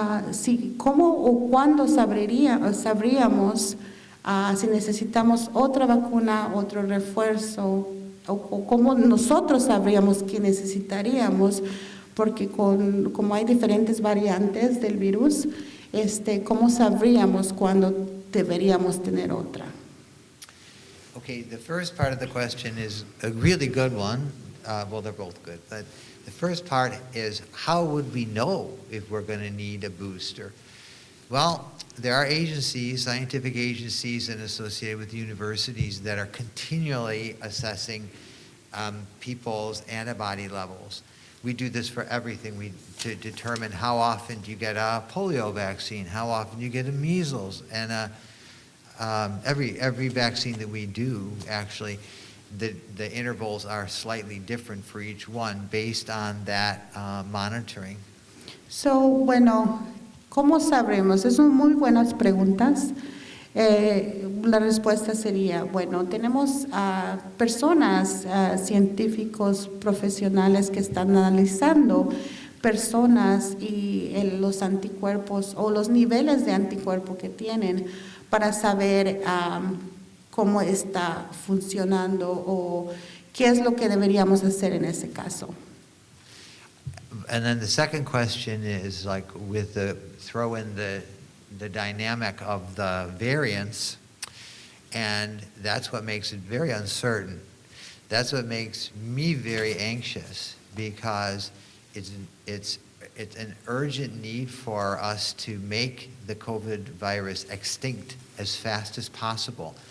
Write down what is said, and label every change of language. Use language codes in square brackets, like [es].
[es] si, ¿cómo o cuándo sabríamos si necesitamos otra vacuna, otro refuerzo, o cómo nosotros sabríamos que necesitaríamos, porque como hay diferentes variantes del virus, ¿cómo sabríamos cuándo deberíamos tener otra? [en] Okay, the first part of the question is a really good one. Well, they're both good. But the first part is, how would we know if we're going to need a booster? Well, there are agencies, scientific agencies, and associated with universities that are continually assessing people's antibody levels. We do this for everything. To determine how often do you get a polio vaccine, how often you get a measles, and every vaccine that we do, actually, the intervals are slightly different for each one based on that monitoring. [es] So, bueno, ¿cómo sabremos? Son muy buenas preguntas. La respuesta sería, bueno, tenemos personas, científicos profesionales que están analizando personas y los anticuerpos o los niveles de anticuerpo que tienen para saber cómo está funcionando o qué es lo que deberíamos hacer en ese caso. [en] And then the second question is, like, with throw in the dynamic of the variants, and that's what makes it very uncertain. That's what makes me very anxious, because it's an urgent need for us to make the COVID virus extinct as fast as possible.